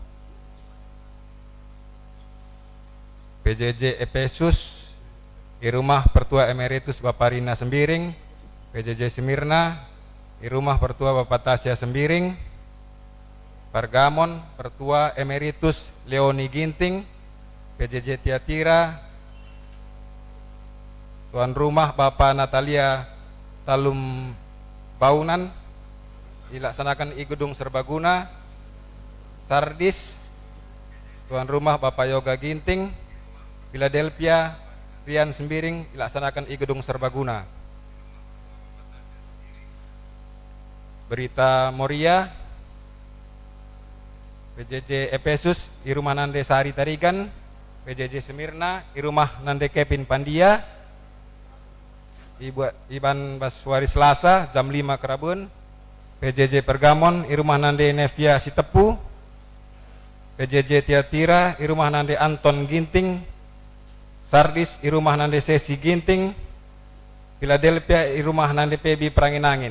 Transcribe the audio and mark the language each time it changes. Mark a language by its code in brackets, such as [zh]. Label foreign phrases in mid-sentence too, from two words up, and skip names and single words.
[id] PJJ Efesus di rumah Pertua Emeritus Bapak Rina Sembiring, PJJ Semirna di rumah Pertua Bapak Tasya Sembiring, Pergamon Pertua Emeritus Leoni Ginting, PJJ Tiatira tuan rumah Bapak Natalia Talum Baunan dilaksanakan di Gedung Serbaguna. Sardis tuan rumah Bapak Yoga Ginting. Philadelphia Rian Sembiring dilaksanakan di Gedung Serbaguna. Berita Moria PJJ Efesus di rumah Nande Sari Tarigan, PJJ Semirna di rumah Nande Kevin Pandia. Iban Baswari Selasa jam 5 Kerabun, PJJ Pergamon di rumah Nande Nevia Sitepu, PJJ Tiatira di rumah Nande Anton Ginting, Sardis di rumah Nande Sesi Ginting, Philadelphia di rumah Nande Pebi Pranginangin.